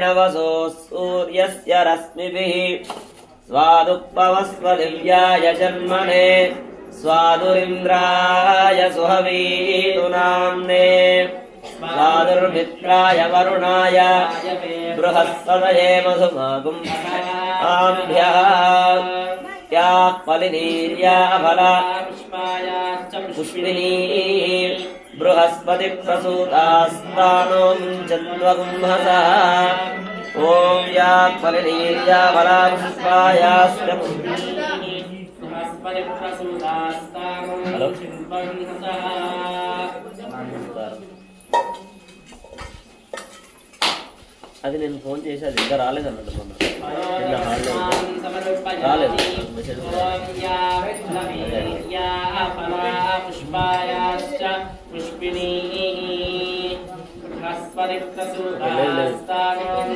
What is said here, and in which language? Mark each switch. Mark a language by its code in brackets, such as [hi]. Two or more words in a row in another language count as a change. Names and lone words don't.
[sa] वसो सूर्यस्य रश्मिभिः स्वादुपवस्व दिव्याय जन्मने स्वादुरिन्द्राय सुहवीतु नाम्ने स्वादुर्मित्राय वरुणाय बृहस्पतये मधुमागुम् आभ्यः त्याः फलिनीर्याफला पुष्पिनी बृहस्पति प्रसूतास्तानो मुञ्चन्वगुंहसः। ॐ या फलिनीर्याफला पुष्पायाश्च बृहस्पति प्रसूतास्तानो मुञ्चन्वगुंहसः। [te] అది నేను ఫోన్ చేసి అది ఇంకా రాలేదన్నట్టు మొన్న నిన్న హాల్లో రాలేదు మెసేజ్ [sa] పుష్పాయాశ్చ పుష్పినీ బృహస్పతి ప్రసూతాస్తానో